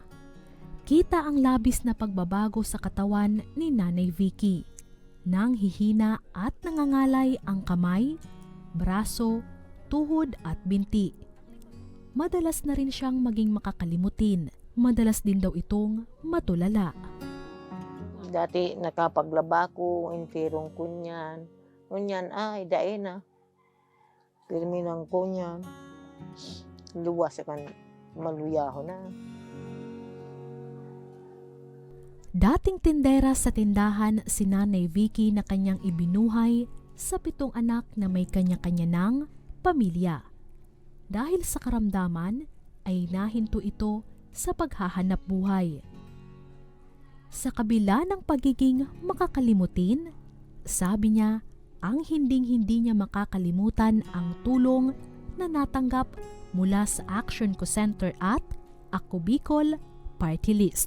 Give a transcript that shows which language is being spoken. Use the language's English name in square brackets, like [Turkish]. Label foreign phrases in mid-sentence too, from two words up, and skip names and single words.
[Filipino] Kita ang labis na pagbabago sa katawan ni Nanay Vicky. Nang hihina at nangangalay ang kamay, braso, tuhod at binti. Madalas na rin siyang maging makakalimutin. Madalas din daw itong matulala. [Bikol] Dati nakapaglaba ko, intirong kunyan. Kunyan, ay, dae na. Pirminang kunyan. Luwas kan maluyaho na. [Filipino] Dating tindera sa tindahan si Nanay Vicky na kanyang ibinuhay sa 7 anak na may kanya-kanya ng pamilya. Dahil sa karamdaman ay nahinto ito sa paghahanap buhay. Sa kabila ng pagiging makakalimutin, sabi niya ang hinding-hindi niya makakalimutan ang tulong na natanggap mula sa Action Co Center at Ako Bicol Party List.